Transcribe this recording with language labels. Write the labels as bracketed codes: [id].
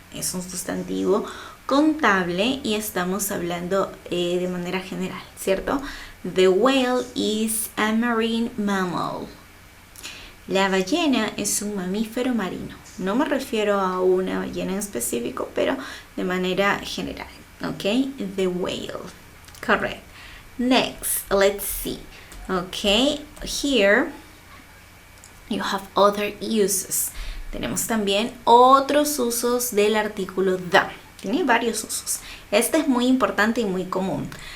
[es] Es un sustantivo contable y estamos hablando de manera general, ¿cierto? [en] The whale is a marine mammal. [es] La ballena es un mamífero marino. No me refiero a una ballena en específico, pero de manera general. [en] Okay, the whale. Correct. Next, let's see. Okay, here you have other uses. [es] Tenemos también otros usos del artículo the. Tiene varios usos. Este es muy importante y muy común.